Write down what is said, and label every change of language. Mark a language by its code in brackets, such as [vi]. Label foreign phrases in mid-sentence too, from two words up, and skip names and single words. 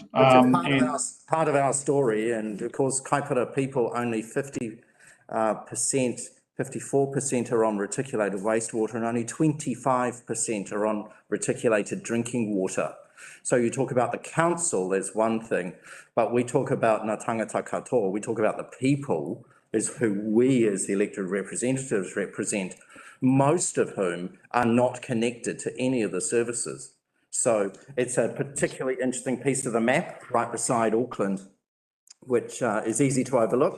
[en] Which is part of our story, and of course, Kaipara people only 54% are on reticulated wastewater, and only 25% are on reticulated drinking water. So you talk about the council, there's one thing, but we talk about [mi] ngā tangata katoa, [en] we talk about the people, is who we as the elected representatives represent, most of whom are not connected to any of the services. So it's a particularly interesting piece of the map right beside Auckland, which is easy to overlook.